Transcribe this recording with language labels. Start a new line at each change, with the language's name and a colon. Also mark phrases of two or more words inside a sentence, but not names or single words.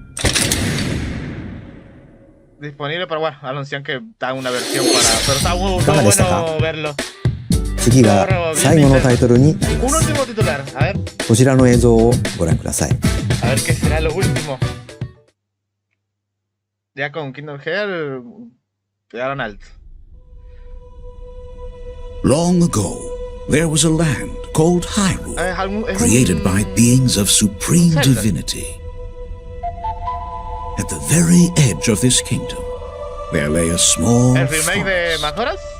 Spanish: Disponible para, bueno, anuncian que está una versión para, pero está muy bueno verlo.
Japanese: 次が最後のタイトルになります。
Spanish: Un último titular, a ver.
Japanese: こちらの映像をご覧ください。
Spanish: A ver qué será lo último. Ya con Kingdom Hearts pegaron alto.
English: Long ago, there was a land called Hyrule, created by beings of supreme divinity. At the very edge of this kingdom, there lay a small
Spanish: ¿El remake de Majoras?